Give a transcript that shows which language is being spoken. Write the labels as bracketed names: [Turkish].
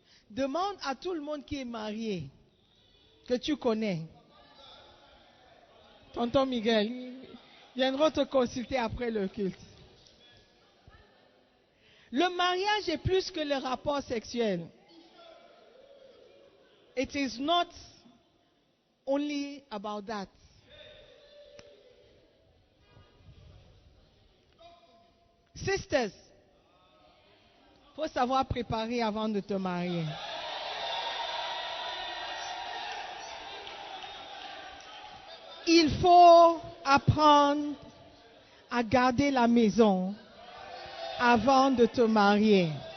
[French] Demande à tout le monde qui est marié, que tu connais. Tonton Miguel, ils viendront te consulter après le culte. Le mariage est plus que le rapport sexuel. [English] It is not only about that. [French] Sisters, il faut savoir préparer avant de te marier. Il faut apprendre à garder la maison avant de te marier.